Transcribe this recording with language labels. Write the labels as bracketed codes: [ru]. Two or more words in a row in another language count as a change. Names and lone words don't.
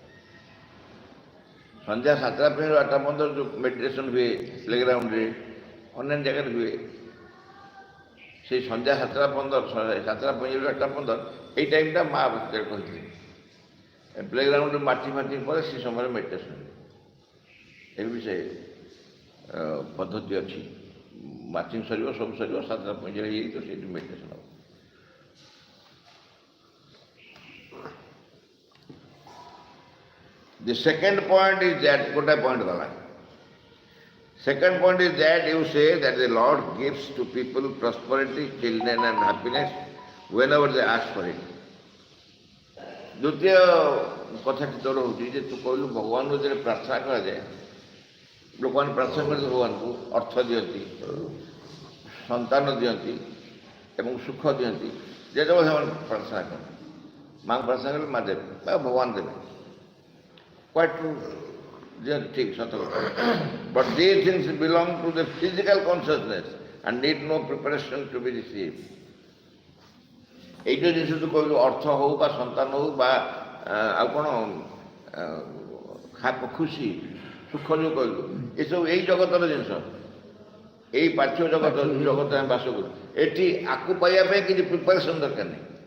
[or] ସନ୍ଧ୍ୟା 7:45ରୁ 8:15 ଯେଉଁ ମେଡ଼ିଟେସନ୍ ହୁଏ ପ୍ଲେଗ୍ରାଉଣ୍ଡରେ ଅନ୍ୟାନ୍ୟ ଜାଗାରେ ହୁଏ ସେଇ ସନ୍ଧ୍ୟା 7:45ରୁ 8:15 ଏଇ ଟାଇମ୍ଟା ମା ଭିତରେ କହିଥିଲେ ପ୍ଲେଗ୍ରାଉଣ୍ଡରେ ମାଟି ପରେ ସେ ସମୟରେ ମେଡ଼ିଟେସନ୍ ହୁଏ। ଏବେ ବି ସେ ପଦ୍ଧତି ଅଛି। ମାର୍ଚିଂ ସରିବ ସବୁ ସରିବ 7:45 ହେଇଯାଇଥିବ ସେଇଠି ମେଡ଼ିଟେସନ୍ ହେବ। [en] The second point is that [or] ଗୋଟେ ପଏଣ୍ଟ ଗଲା। [en] Second point is that you say that the Lord gives to people prosperity, children and happiness whenever they ask for it. [or] ଦ୍ୱିତୀୟ କଥାଟି ତୋର ହେଉଛି ଯେ ତୁ କହିଲୁ ଭଗବାନଙ୍କୁ ଯେତେବେଳେ ପ୍ରାର୍ଥନା କରାଯାଏ ଲୋକମାନେ ପ୍ରାର୍ଥନା କରନ୍ତି ଭଗବାନଙ୍କୁ ଅର୍ଥ ଦିଅନ୍ତି ସନ୍ତାନ ଦିଅନ୍ତି ଏବଂ ସୁଖ ଦିଅନ୍ତି ଯେତେବେଳେ ସେମାନେ ପ୍ରାର୍ଥନା କରନ୍ତି ମାଙ୍କୁ ପ୍ରାର୍ଥନା କଲେ ମା ଦେବେ ବା ଭଗବାନ ଦେବେ। [en] Quite true. [or] ଠିକ ସତ [en] but the things belong to the physical consciousness and need no preparation to be receive [or] ଏଇ ଯେ ଜିନିଷ କହିଲୁ ଅର୍ଥ ହଉ ବା ସନ୍ତାନ ହଉ ବା ଆଉ କ'ଣ ଖୁସି ସୁଖ ଯେଉଁ କହିଲୁ ଏସବୁ ଏଇ ଜଗତର ଜିନିଷ ଏଇ ପାର୍ଥିବ ଜଗତ ଜଗତ ଆମେ ବାସ କରୁ ଏଠି ଆକୁ ପାଇବା ପାଇଁ କିଛି ପ୍ରିପାରେସନ୍ ଦରକାର ନାହିଁ